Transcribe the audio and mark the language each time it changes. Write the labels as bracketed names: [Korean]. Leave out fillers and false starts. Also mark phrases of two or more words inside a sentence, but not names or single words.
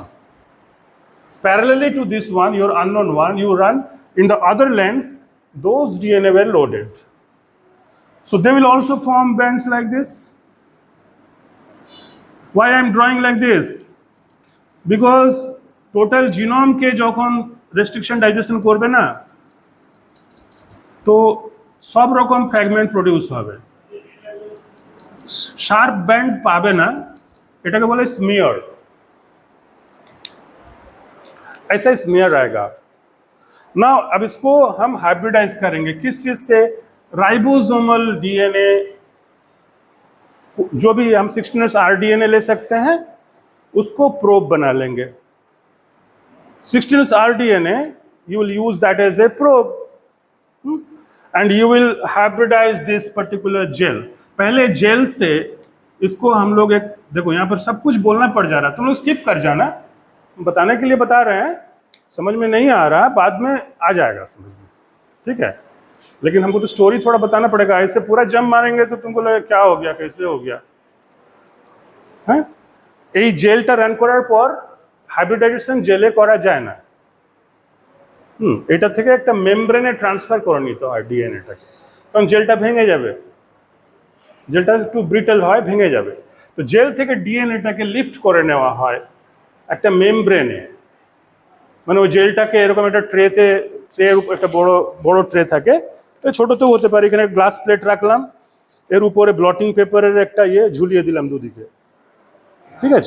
[English] Parallelly to this one, your unknown one, you run in the other lens, those DNA were loaded. So they will also form bands like this. Why I am drawing like this? [Bangla] Because [English] total genome [Bangla] কে যখন [English] restriction digestion [Bangla] করবে না, তো সব রকম [English] fragment produce [Bangla] hobe, [English] sharp band [Bangla] পাবে না, এটাকে বলে smear. [Hindi] ऐसा स्मीयर आएगा. नाउ अब इसको हम हाइब्रिडाइज करेंगे किस चीज से? [English] ribosomal DNA, [Hindi] जो भी हम 16S RDNA ले सकते हैं उसको प्रोब बना लेंगे. 16S RDNA you will use that as a probe, and you will hybridize this particular gel. पहले जेल से इसको हम लोग एक, देखो यहाँ पर सब कुछ बोलना पड़ जा रहा है, तुम लोग स्किप कर जाना, बताने के लिए बता रहे हैं, समझ में नहीं आ रहा बाद में आ जाएगा समझ में, ठीक है? लेकिन हमको तो स्टोरी थोड़ा बताना पड़ेगा, ऐसे पूरा जम मारेंगे तो तुमको लगेगा क्या हो गया, कैसे हो गया है? [Bangla] এই জেলটা রান করার পর হাইব্রিডাইজেশন জেলে করা যায় না, এটা থেকে একটা মেমব্রেনে ট্রান্সফার করে নিতে হয় ডিএনএটাকে, কারণ জেলটা ভেঙে যাবে, জেলটা একটু ব্রিটেল হয়, ভেঙে যাবে। তো জেল থেকে ডিএনএটাকে লিফট করে নেওয়া হয় একটা মেমব্রেনে, মানে ওই জেলটাকে এরকম একটা ট্রেতে, ট্রের একটা বড় বড় ট্রে থাকে, ছোটতেও হতে পারে, এখানে [English] glass plate [Bangla] রাখলাম, এর উপরে [English] blotting paper [Bangla] একটা ইয়ে ঝুলিয়ে দিলাম দুদিকে, ঠিক আছে?